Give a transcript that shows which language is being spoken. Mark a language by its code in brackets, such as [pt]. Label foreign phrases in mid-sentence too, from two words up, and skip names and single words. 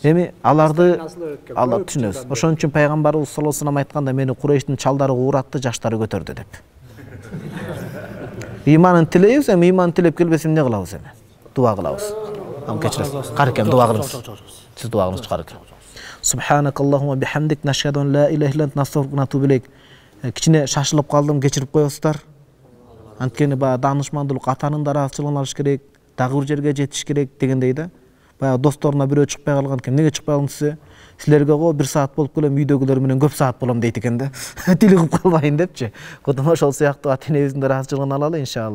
[ky] Эми аларды Алла түшүнөбүз. Ошон үчүн пайгамбарыбыз [ar] صلى الله عليه وسلم [ky] айтканда, мени Курейштин чалдары кууратты, жаштары көтөрдү деп. Ыйманын тилейбиз, эми ыйман тилеп келбесе эмне кылабыз эми? Дуа кылабыз. Кечиресиз. Карыкем дуа кылыңыз. Сиз дуа кылыңыз карык. [ar] سبحانك اللهم بحمدك نشهد أن لا إله إلا أنت نستغفرك ونتوب إليك. [ky] Кичине шашылып калдым, кечирип коесуздар. Анткени баягы даанышмандуулук атанын да ыраазычылыгын алыш керек, дагы бир жерге жетиш керек дегендей да. Баягы досторуна бирөө чыкпай калган экен. Эмнеге чыкпай калдыңыз десе, силерге го 1 саат болуп келем, үйдөгүлөр менен көп саат болом дейт экен да. Тилигип калбайын депчи. Кудум ошол сыяктуу ата энебиздин ыраазычылыгын алалы иншалла.